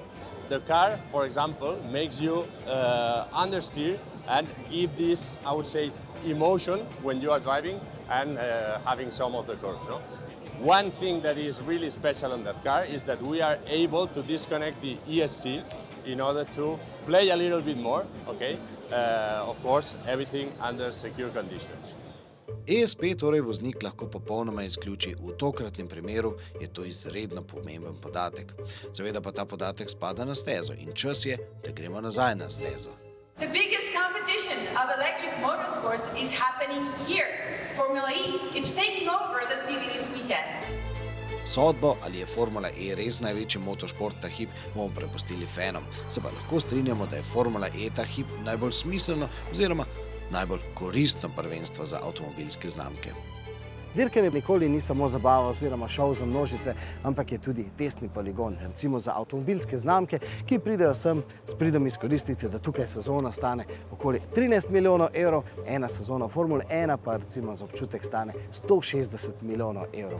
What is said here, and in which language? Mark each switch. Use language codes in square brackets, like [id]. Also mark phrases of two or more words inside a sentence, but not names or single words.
[en] The car, for example, makes you understeer and give this, I would say, emotion when you are driving and having some of the curves. No? One thing that is really special on that car is that we are able to disconnect the ESC in order to play a little bit more, okay? Of course, everything under secure conditions. [sl] ESP torej voznik lahko popolnoma izključi. V tokratnem primeru je to izredno pomemben podatek. Seveda pa ta podatek spada na stezo in čas je, da gremo nazaj na stezo. [en] The biggest competition of electric motorsports is happening here. Formula E. It's taking over the city this weekend. [sl] Sodbo, ali je Formula E res največji motošport ta hip, bomo prepustili fanom. Se pa lahko strinjamo, da je Formula E ta hip najbolj smiselno oziroma najbolj koristno prvenstvo za avtomobilske znamke. Dirkanje nikoli ni samo zabava oziroma šov za množice, ampak je tudi testni poligon, recimo za avtomobilske znamke, ki pridejo sem s pridom izkoristiti, da tukaj sezona stane okoli 13 milijonov evrov, ena sezona Formule 1 pa recimo za občutek stane 160 milijonov evrov.